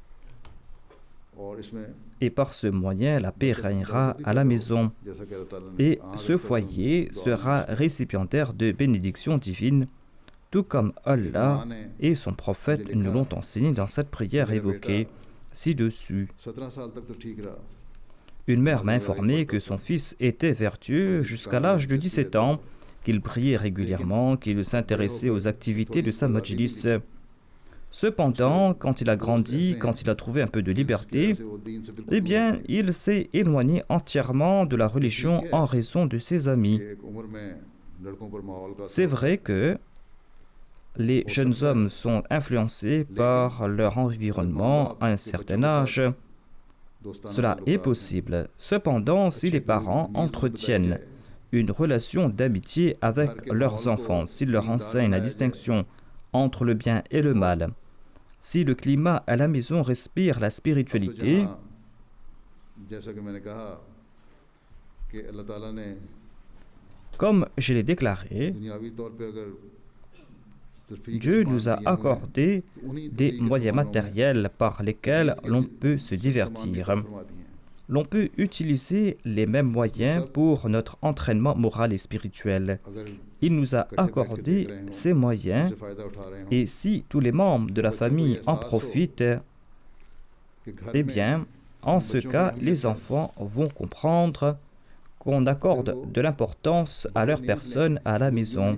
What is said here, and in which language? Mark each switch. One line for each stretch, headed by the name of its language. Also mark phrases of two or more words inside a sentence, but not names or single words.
French: Et par ce moyen, la paix régnera à la maison. Et ce foyer sera récipiendaire de bénédictions divines, tout comme Allah et son prophète nous l'ont enseigné dans cette prière évoquée. ci-dessus.
Urdu: 17 साल तक तो ठीक रहा
French: Une mère m'a informé que son fils était vertueux jusqu'à l'âge de 17 ans, qu'il priait régulièrement, qu'il s'intéressait aux activités de sa majlis. Cependant, quand il a grandi, quand il a trouvé un peu de liberté, eh bien, il s'est éloigné entièrement de la religion en raison de ses amis.
Urdu: एक उम्र में लड़कों पर माहौल का
French: C'est vrai que les jeunes hommes sont influencés par leur environnement à un certain âge. Cela est possible. Cependant, si les parents entretiennent une relation d'amitié avec leurs enfants, s'ils leur enseignent la distinction entre le bien et le mal, si le climat à la maison respire la spiritualité,
Urdu: जैसा कि मैंने कहा कि अल्लाह ताला ने
French: comme je l'ai déclaré,
Urdu: दुनियावी तौर पे अगर तरफीक
French: Dieu nous a accordé des moyens matériels par lesquels l'on peut se divertir. L'on peut utiliser les mêmes moyens pour notre entraînement moral et spirituel. Il nous a accordé ces moyens et si tous les membres de la famille en profitent, eh bien, en ce cas, les enfants vont comprendre qu'on accorde de l'importance à leur personne à la maison.